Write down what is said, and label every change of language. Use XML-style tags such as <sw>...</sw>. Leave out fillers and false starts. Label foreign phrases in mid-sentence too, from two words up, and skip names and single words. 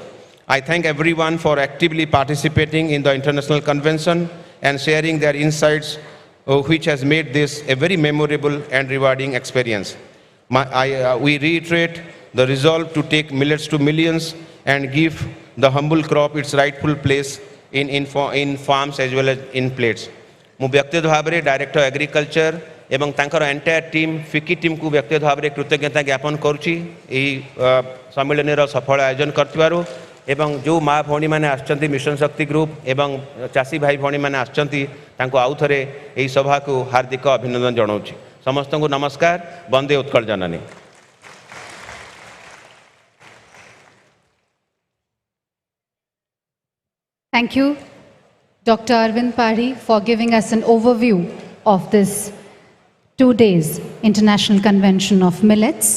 <en>I thank everyone for actively participating in the International Convention and sharing their insights, which has made this a very memorable and rewarding experience. We reiterate the resolve to take millets to millions and give the humble crop its rightful place in farms as well as in plates.</en> <or>ମୁଁ ବ୍ୟକ୍ତିଗତ ଭାବରେ ଡାଇରେକ୍ଟର ଏଗ୍ରିକଲଚର ଏବଂ ତାଙ୍କର</or> <en>entire team</en> <or>ଫିକି ଟିମ୍କୁ ବ୍ୟକ୍ତିଗତ ଭାବରେ କୃତଜ୍ଞତା ଜ୍ଞାପନ କରୁଛି ଏହି ସମ୍ମିଳନୀର ସଫଳ ଆୟୋଜନ କରିଥିବାରୁ, ଏବଂ ଯେଉଁ ମା ଭଉଣୀମାନେ ଆସିଛନ୍ତି ମିଶନ ଶକ୍ତି ଗ୍ରୁପ ଏବଂ ଚାଷୀ ଭାଇ ଭଉଣୀମାନେ ଆସିଛନ୍ତି ତାଙ୍କୁ ଆଉ ଥରେ ଏହି ସଭାକୁ ହାର୍ଦ୍ଦିକ ଅଭିନନ୍ଦନ ଜଣାଉଛି। ସମସ୍ତଙ୍କୁ ନମସ୍କାର। ବନ୍ଦେ ଉତ୍କଳ ଜନନୀ।</or> <en>Thank you, Dr. Arvind Pari, for giving us an overview of this 2 days International Convention of Millets.</en>